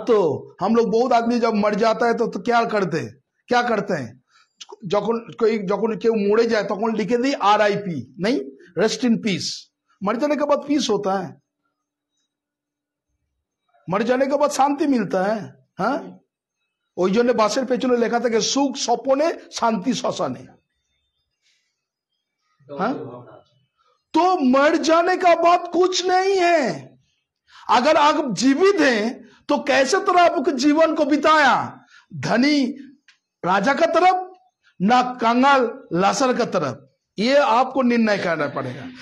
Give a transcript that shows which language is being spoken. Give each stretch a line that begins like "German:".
Hindi: तो हम लोग बहुत आदमी जब मर जाता है तो क्या करते हैं,
Bangla: যখন কেউ মরে যায় তখন লিখে
Hindi: दी RIP, नहीं
English: Rest in peace.
Hindi: मर जाने के बाद पीस होता है, मर जाने के बाद शांति मिलता है।
Bangla: हाँ, ওই জন্য বাসের পেছনে লেখা থাকে সুখ স্বপনে শান্তি শ্মশানে।
Hindi: हाँ? तो मर जाने का बाद कुछ नहीं है। अगर आप जीवित हैं तो कैसे तरह आपके जीवन को बिताया, धनी राजा का तरफ, ना कंगाल लासर का तरफ। ये आपको निर्णय करना पड़ेगा।